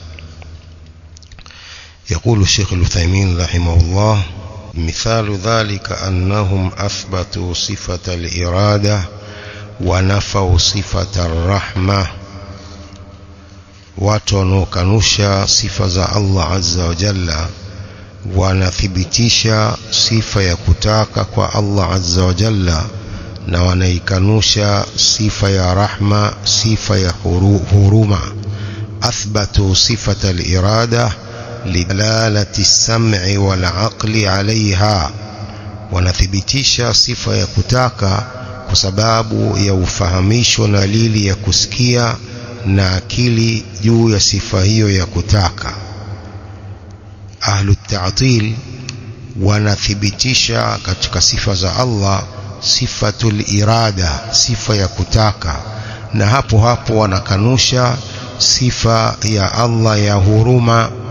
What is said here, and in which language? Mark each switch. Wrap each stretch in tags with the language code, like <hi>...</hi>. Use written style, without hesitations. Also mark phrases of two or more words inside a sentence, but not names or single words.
<ar>يقول الشيخ العثيمين رحمه الله: مثال ذلك أنهم أثبتوا صفة الإرادة ونفوا صفة الرحمة.</ar> <sw>وتنوكنوشا</sw> <ar>صفة الله عز وجل</ar> <sw>wanathibitisha sifa ya kutaka kwa Allah</sw> <ar>عز وجل,</ar> <sw>na wanaikanusha sifa ya rahma, sifa ya huruma.</sw> <ar>أثبتوا صفة الإرادة لدلالة السمع والعقل عليها,</ar> <sw>wanathibitisha sifa ya kutaka kwa sababu ya ufahamisho na dalili ya kusikia na akili juu ya sifa hiyo ya kutaka.</sw> <ar>أهل التعطيل</ar> <sw>wanathibitisha katika sifa za Allah</sw> <ar>صفة الإرادة,</ar> <sw>sifa ya kutaka, na hapo hapo wanakanusha sifa ya Allah ya huruma.</sw>